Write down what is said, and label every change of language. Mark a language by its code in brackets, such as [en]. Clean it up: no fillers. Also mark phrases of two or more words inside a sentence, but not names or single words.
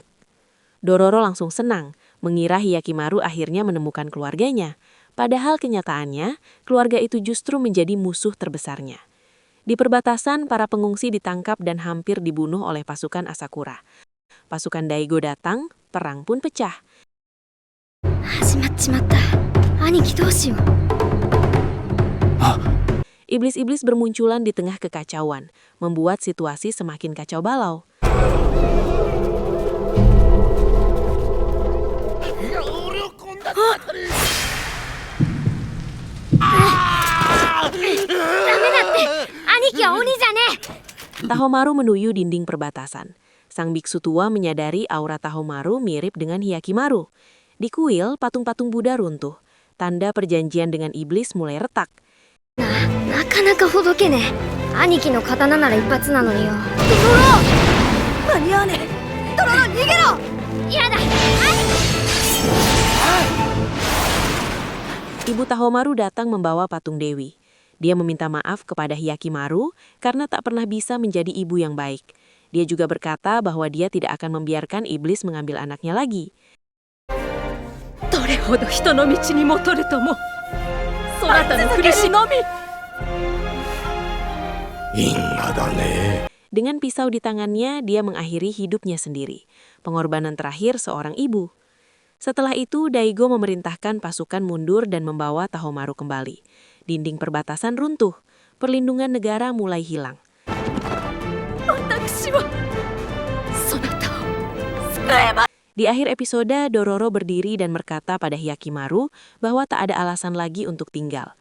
[id] Dororo langsung senang, mengira Hyakimaru akhirnya menemukan keluarganya. Padahal kenyataannya, keluarga itu justru menjadi musuh terbesarnya. Di perbatasan, para pengungsi ditangkap dan hampir dibunuh oleh pasukan Asakura. Pasukan Daigo datang, perang pun pecah. [ja] 始まっちまった。兄貴どうしよう。 [id] Iblis-iblis bermunculan di tengah kekacauan, membuat situasi semakin kacau balau. Tahomaru menuju dinding perbatasan. Sang biksu tua menyadari aura Tahomaru mirip dengan Hyakimaru. Di kuil, patung-patung Buddha runtuh. Tanda perjanjian dengan iblis mulai retak. [ja] なかなかほどけねえ。兄貴の刀なら一発なのによ。間に合わねえ。ドロロ逃げろ。やだ。 [id] Ibu Tahomaru datang membawa patung Dewi. Dia meminta maaf kepada Hyakimaru karena tak pernah bisa menjadi ibu yang baik. Dia juga berkata bahwa dia tidak akan membiarkan iblis mengambil anaknya lagi. [ja] どれほど人の道にもとるともそなたの苦しのみ。因果だね。 [id] Dengan pisau di tangannya, dia mengakhiri hidupnya sendiri. Pengorbanan terakhir seorang ibu. Setelah itu, Daigo memerintahkan pasukan mundur dan membawa Tahomaru kembali. Dinding perbatasan runtuh. Perlindungan negara mulai hilang. Di akhir episode, Dororo berdiri dan berkata pada Hyakimaru bahwa tak ada alasan lagi untuk tinggal.